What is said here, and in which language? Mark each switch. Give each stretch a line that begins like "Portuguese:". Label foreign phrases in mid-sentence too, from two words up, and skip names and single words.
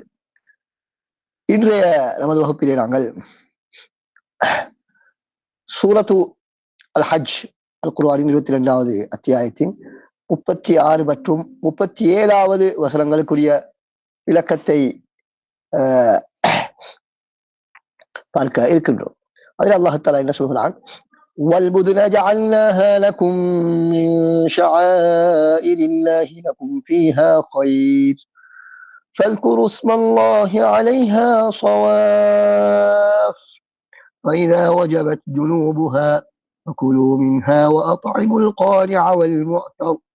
Tamil: இன்றைய நமது வகுப்பிலே நாங்கள் சூரத்து அல் ஹஜ் அல் குர்ஆனின் 22வது அத்தியாயத்தின் 36 மற்றும் 37வது வசனங்களுக்குரிய விளக்கத்தை பார்க்க இருக்கின்றோம். அதில்
Arabic: الله تعالى
Tamil: என்ன சொல்கிறான்?
Arabic: وَالْبُدْنَ جَعَلْنَاهَا لَكُمْ مِنْ شَعَائِرِ اللَّهِ لَكُمْ فِيهَا خَيْرٌ فَاذْكُرُوا اسْمَ اللَّهِ عَلَيْهَا صَوَافَّ فَإِذَا وَجَبَتْ جُنُوبُهَا فَكُلُوا مِنْهَا وَأَطْعِمُوا الْقَانِعَ وَالْمُعْتَرَّ